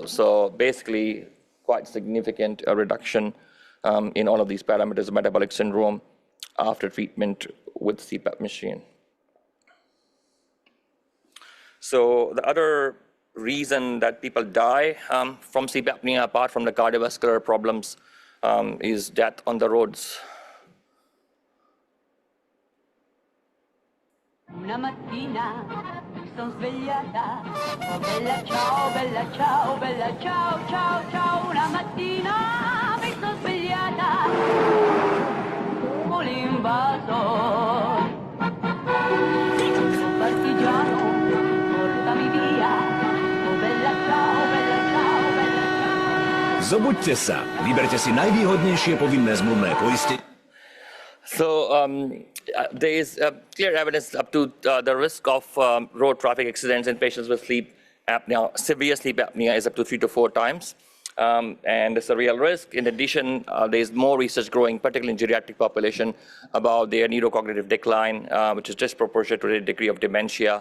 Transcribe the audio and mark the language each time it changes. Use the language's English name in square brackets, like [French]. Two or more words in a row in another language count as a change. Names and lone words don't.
[English] So basically, quite significant reduction in all of these parameters of metabolic syndrome after treatment with CPAP machine. So the other reason that people die from sleep apnea, apart from the cardiovascular problems, is death on the roads. [Italian] Una mattina mi son svegliata, oh bella ciao, bella ciao, ciao, ciao. Una mattina mi son svegliata, con l'invasor. Partigiano, portami via, oh bella ciao, bella ciao, bella ciao. [Slovak] Zobuďte sa, vyberte si najvýhodnejšie povinné zmluvné poistenie. [English] So there is clear evidence up to the risk of road traffic accidents in patients with sleep apnea. Severe sleep apnea is up to 3 to 4 times, and it's a real risk. In addition, there is more research growing, particularly in geriatric population, about their neurocognitive decline, which is disproportionate to the degree of dementia.